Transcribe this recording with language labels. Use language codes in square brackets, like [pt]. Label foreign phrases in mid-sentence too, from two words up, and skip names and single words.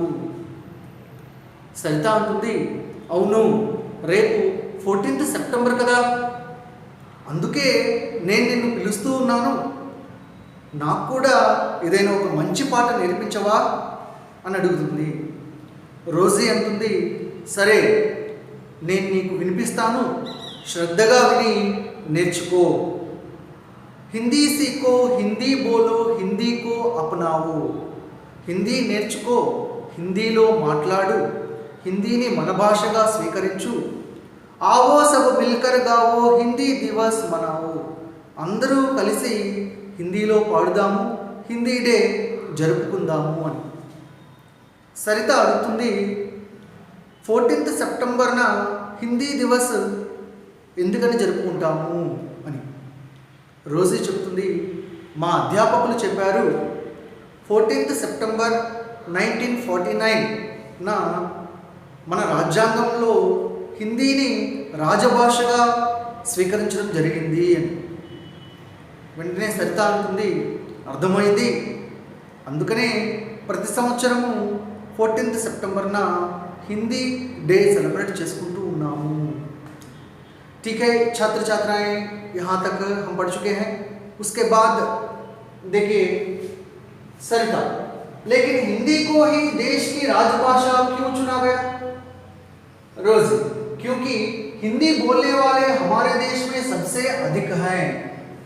[te] సరిత అంటుంది, అవును, రేపు 14th సెప్టెంబర్ కదా, అందుకే నేను నిన్ను పిలుస్తూ ఉన్నాను, నాకు కూడా ఏదైనా ఒక మంచి పాట నేర్పించవా అని అడుగుతుంది. రోజీ అంటుంది, సరే, నేను నీకు వినిపిస్తాను, శ్రద్ధగా విని నేర్చుకో. [hi] हिंदी सीखो, हिंदी बोलो, हिंदी को अपनाओ. [te] హిందీ నేర్చుకో, హిందీలో మాట్లాడు, హిందీని మన భాషగా స్వీకరించు. [hi] आओ सब मिलकर गाओ, हिंदी दिवस मनाओ. [te] అందరూ కలిసి హిందీలో పాడుదాము, హిందీ డే జరుపుకుందాము అని. సరిత అడుగుతుంది, 14th సెప్టెంబర్న [hi] हिंदी दिवस [te] ఎందుకని జరుపుకుంటాము అని. రోజీ చెప్తుంది, మా అధ్యాపకులు చెప్పారు, 14th సెప్టెంబర్ 1949 మన రాజ్యాంగంలో హిందీని రాజభాషగా స్వీకరించడం జరిగింది అని. వెంటనే సరిత అంటుంది, అర్థమైంది, అందుకనే ప్రతి సంవత్సరము 14th సెప్టెంబర్న हिंदी [en] day celebrate [te] చేసుకుంటూ ఉన్నాము. [hi] ठीक है छात्र छात्राएं, यहाँ तक हम पढ़ चुके हैं. उसके बाद देखिए सरिता, लेकिन हिंदी को ही देश की राजभाषा क्यों चुना गया? रोज, क्योंकि हिंदी बोलने वाले हमारे देश में सबसे अधिक हैं.